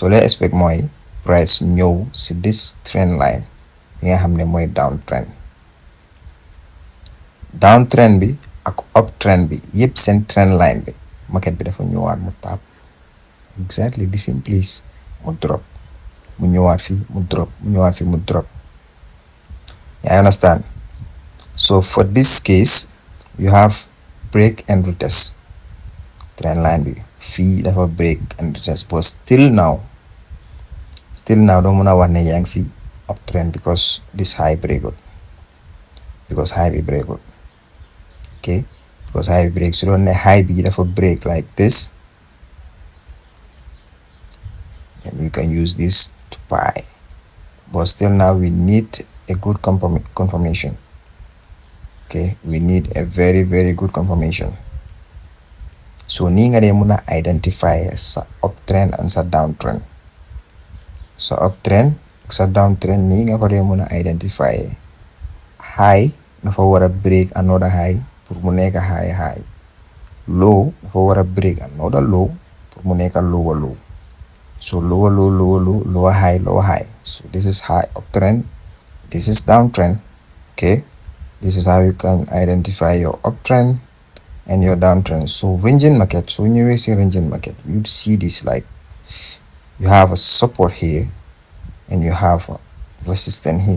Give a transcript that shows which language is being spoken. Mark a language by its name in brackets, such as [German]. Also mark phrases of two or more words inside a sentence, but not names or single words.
[Wolof] So [English] let's expect [Wolof] mooy price ñëw si [English] this trend line [Wolof] bi nga xam ne mooy downtrend bi ak uptrend bi yëpp seen [English] trend line [Wolof] bi market bi dafa ñëwaat mu taab [English] exactly the same place, [Wolof] mu drop, mu ñëwaat fii mu drop, mu ñëwaat fii mu drop. [English] I understand. So for this case you have break and retest. Trend line [Wolof] bi fii dafa [English] break and retest, but still now [Wolof] doo mën a wax ne yaa ngi si uptrend [English] because this high breakut, because high [Wolof] bi breakut, [English] okay, because high [Wolof] bi break. Su doon ne [English] high [Wolof] bi dafa [English] break like this, and we can use this to buy, but still now we need a good confirmation. Okay, we need a very very good confirmation. [Wolof] So nii nga dee mun a identify sa uptrend and sa downtrend. Sa uptrend ak sa downtrend nii nga ko dee mun a identify. High dafa war a [English] break another high [Wolof] pour mu nekk high. Low dafa war a [English] break another low [Wolof] pour mu nekk [English] lower low. So lower low, lower high. So this is high uptrend, this is downtrend. Okay, this is how you can identify your uptrend and your downtrend. So ranging market, so when you see ranging market, you'd see this like you have a support here and you have a resistance here.